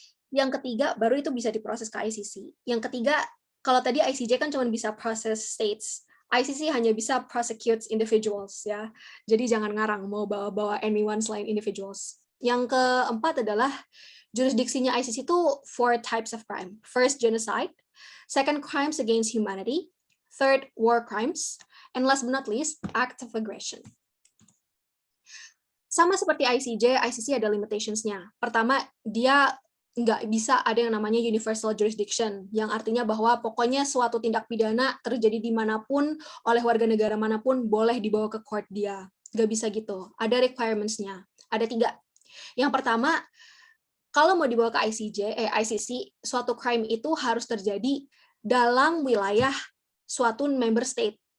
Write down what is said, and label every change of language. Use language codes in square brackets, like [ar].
[id] Yang ketiga, baru itu bisa diproses ke ICC. Yang ketiga, kalau tadi ICJ kan cuma bisa process states. ICC hanya bisa [en] prosecute individuals, [id] ya. Jadi jangan ngarang mau bawa-bawa [en] anyone [id] selain individuals. Yang keempat adalah jurisdiksinya ICC itu [en] 4 types of crime. First, genocide. Second, crimes against humanity. Third, war crimes. And last but not least, acts of aggression. [id] Sama seperti ICC ada limitations-nya. Pertama, dia nggak bisa ada yang namanya universal jurisdiction, yang artinya bahwa pokoknya suatu tindak pidana terjadi dimanapun, oleh warga negara manapun, boleh dibawa ke court dia. Nggak bisa gitu. Ada requirements-nya. Ada 3. Yang pertama, kalau mau dibawa ke ICC, suatu crime itu harus terjadi dalam wilayah suatu member state.